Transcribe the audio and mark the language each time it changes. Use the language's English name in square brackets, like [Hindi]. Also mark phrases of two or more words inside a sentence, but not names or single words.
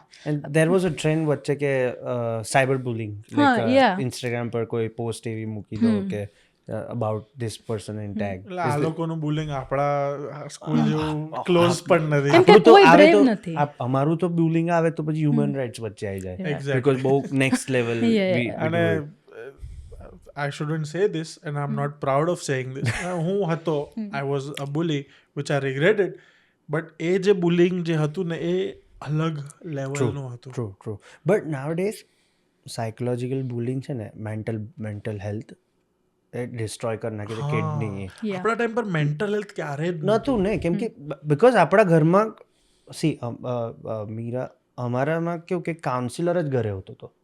[English] And there was a trend [Gujarati] વચ્ચે કે [English] cyber bullying, [Gujarati] ઇન્સ્ટાગ્રામ પર કોઈ પોસ્ટ એવી મૂકી દો કે [English] about this person in tag. [Gujarati] એટલે આ લોકોનું બુલિંગ આપણા સ્કૂલ જેવું ક્લોઝ પણ નથી. કેમ કે કોઈ brave નથી. અમારું તો બુલિંગ આવે તો પછી [English] human rights [Gujarati] વચ્ચે આવી જાય, બીકોઝ બહુ [English] next level. અને I shouldn't say this and I'm not proud of saying this. [Gujarati] હું હતો, [English] I was a bully which I regretted, but [Gujarati] એ જે બુલિંગ જે હતું ને એ અલગ લેવલનું હતું. [English] true but nowadays psychological bullying [Gujarati] છે ને, [English] mental health [Gujarati] એ ડિસ્ટ્રોય કરી નાખી છે કિડની. આપણા ટાઈમ પર [English] mental health [Gujarati] ક્યારે જ નહોતું ને, કેમ કે બિકોઝ આપણા ઘરમાં મીરા અમારામાં કેવું કે કાઉન્સિલર જ ઘરે હોતો હતો.